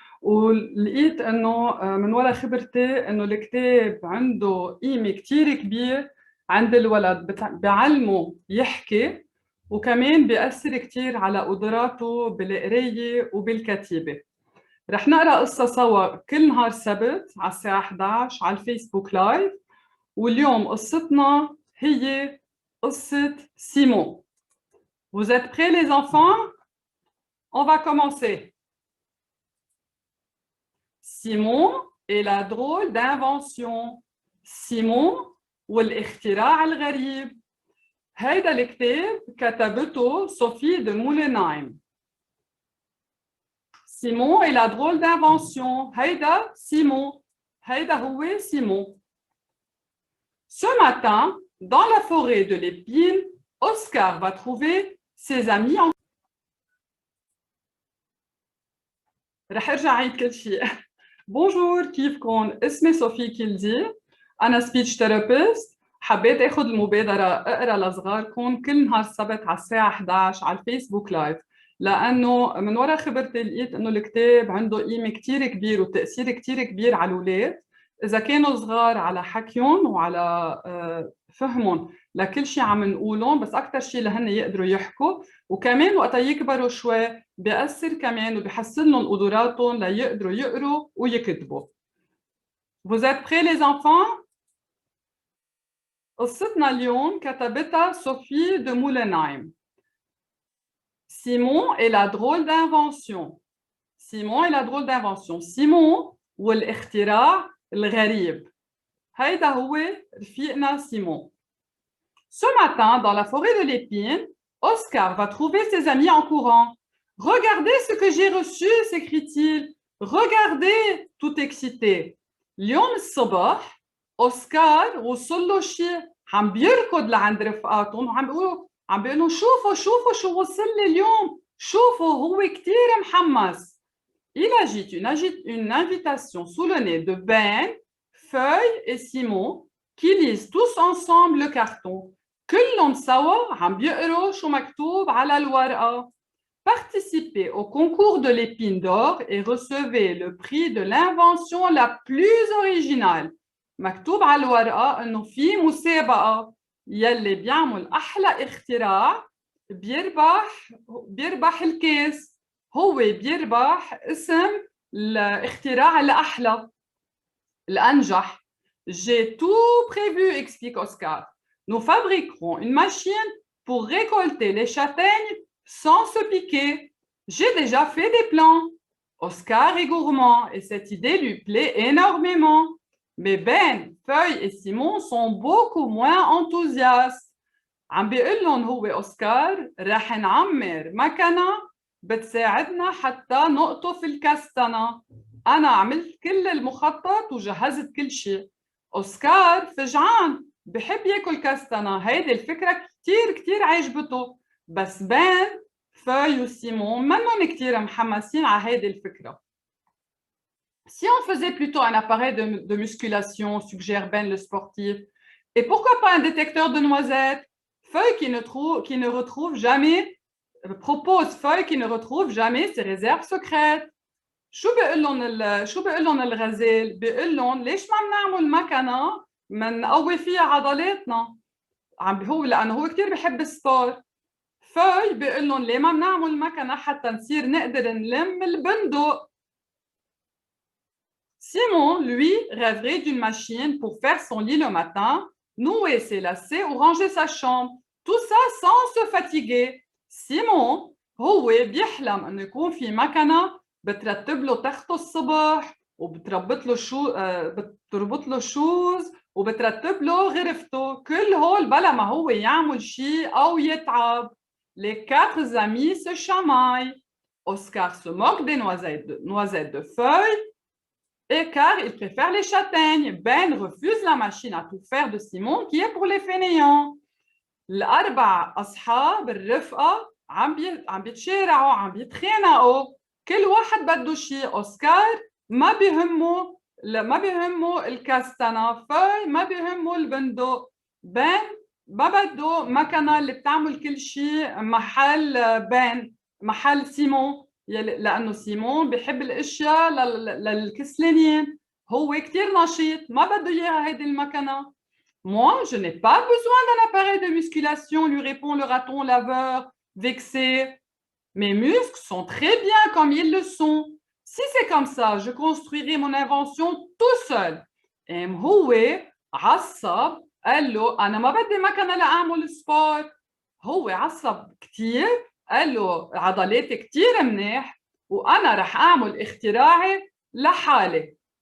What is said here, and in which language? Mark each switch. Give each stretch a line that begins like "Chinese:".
Arabic: ولقيت إنه من وراء خبرتي إنه الكتاب عنده قيمة كتير كبير عند الولد، بعلمه يحكي، وكمان بيأثر كتير على قدراته بالقراية وبالكتيبة. رح نقرأ قصة سوا كل نهار سبت على الساعة 11 على الفيسبوك لايف. واليوم قصتنا هي قصة سيمون.
French: Vous êtes prêts les enfants? On va commencer. Simon et la drôle d'invention.
Arabic: سيمون والاختراع الغريب. هيدا الكتاب كتبته صوفي de Moulenheim.
French: Simon et la drôle d'invention.
Arabic: هيدا سيمون. هيدا هو سيمون.
French: Ce matin, dans la forêt de l'épine, Oscar va trouver ses amis en...
Arabic: رح ارجع عيد كل شيء. بونجور، كيفكن؟ اسمي صوفي كيلدي، أنا سبيتش ثيرابيست. حبيت أخذ المبادرة أقرأ لصغاركم كل نهار السبت على الساعة 11 على الفيسبوك لايف، لأنه من وراء خبرتي لقيت إنه الكتاب عنده قيمة كتير كبير وتأثير كتير كبير على الأولاد، إذا كانوا صغار على حكيهم وعلى فهمهم لكل شيء عم نقولهم، بس أكتر شيء لهن يقدروا يحكوا، وكمان وقتا يكبروا شوي بيأثر كمان وبيحسن لهم قدراتهم ليقدروا يقروا ويكتبوا.
French: Vous êtes prêts les enfants؟
Arabic: قصتنا اليوم كتبتها صوفي
French: de Moulenheim. Simon et la drôle d'invention. Simon et la drôle d'invention.
Arabic: Simon والاختراع الغريب. هيدا هو رفيقنا سيمون.
French: Ce matin, dans la forêt de l'épine, Oscar va trouver ses amis en courant. Regardez ce que j'ai reçu, s'écrie-t-il. Regardez, tout excité.
Arabic: اليوم الصبح أوسكار وصل له شيء، عم بيركض لعند رفقاتهم عم بيقولوا شوفوا شو وصل لي اليوم، شوفوا هو كتير محمس.
French: Il agite une invitation sous le nez de Ben, Feuille et Simon qui lisent tous ensemble le carton.
Arabic: كلهم سوا عم بيقروا شو مكتوب على الورقة.
French: Participez au concours de l'épine d'or et recevez le prix de l'invention la plus originale.
Arabic: مكتوب على الورقة إنه في مسابقة، يلي بيعمل أحلى اختراع بيربح الكاس، هو بيربح اسم الاختراع الأحلى الأنجح.
French: J'ai tout prévu, explique Oscar. Nous fabriquerons une machine pour récolter les châtaignes sans se piquer. J'ai déjà fait des plans. Oscar est gourmand et cette idée lui plaît énormément. Mais Ben, Feuille et Simon sont beaucoup moins enthousiastes.
Arabic: عم بيقول لهم هو أوسكار رح نعمر مكنة بتساعدنا حتى نقطف الكستنة. أنا عملت كل المخطط وجهزت كل شيء. أوسكار فجعان بحب ياكل كستنة، هيدي الفكرة كتير عجبته، بس بان فاي وسيمون منهم كتير محمسين على هيدي الفكرة.
French: Si on faisait plutôt un appareil de musculation, suggère Ben le sportif, et pourquoi pas un détecteur de noisettes? Feuille qui ne retrouve jamais, propose Feuille qui ne retrouve jamais ses réserves secrètes.
Arabic: شو بيقول لهم الغزال؟ بيقول لهم ليش ما بنعمل مكنة منقوي فيها عضلاتنا؟ لأنه هو كتير بحب السبور. فوي بيقول لهم ليه ما بنعمل مكنة حتى نصير نقدر نلم البندق.
French: Simon, lui, rêverait d'une machine pour faire son lit le matin, nouer ses lacets ou ranger sa chambre. Tout ça sans se fatiguer.
Arabic: Simon هو بيحلم إنه يكون في مكنة بترتب له تخته الصبح وبتربط له بتربط له شوز وبترتب له غرفته. كل هول بلا ما هو يعمل شيء أو يتعب.
French: Les quatre amis se chamaillent. Oscar se moque des noisettes de feuilles et car il préfère les châtaignes. Ben refuse la machine à tout faire de Simon qui est pour les fainéants.
Arabic: الأربع أصحاب الرفقة عم بيتشارعوا، عم بيتخانقوا، كل واحد بده شيء. أوسكار ما بيهمه الكاستنة، فوي ما بيهمه البندق، Ben ما بده مكنة اللي بتعمل كل شيء محل بان محل سيمون لأنه سيمون بيحب الأشياء للكسلانين هو كتير نشيط ما بده إياها هيدي المكنة.
French: Moi, je n'ai pas besoin d'un appareil de musculation, lui répond le raton laveur, vexé. Mes muscles sont très bien comme ils le sont. Si c'est comme ça, je construirai mon invention tout seul.
Arabic: Et هو عصب قال له أنا ما بدي مكنة لأعمل سبور. هو عصب كتير قال له عضلاتي كتير منيح وأنا رح أعمل اختراعي لحالي.